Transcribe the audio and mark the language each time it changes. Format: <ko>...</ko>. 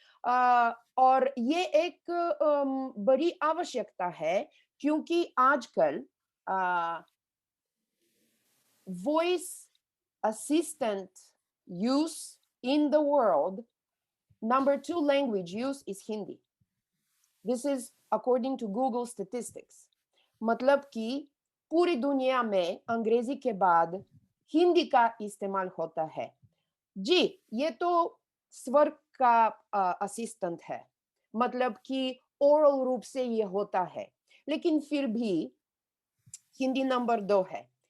<hi>और ये एक बड़ी आवश्यकता है, क्योंकि आजकल voice assistant</hi> <en>Use in the world, number 2 language use is Hindi. This is according to Google statistics.</en> <hi>मतलब कि पूरी दुनिया में अंग्रेजी के बाद हिंदी का इस्तेमाल होता है। जी, ये तो स्वर का असिस्टेंट है, मतलब कि ओरल रूप से ये होता है, लेकिन फिर भी हिंदी नंबर 2 है।</hi>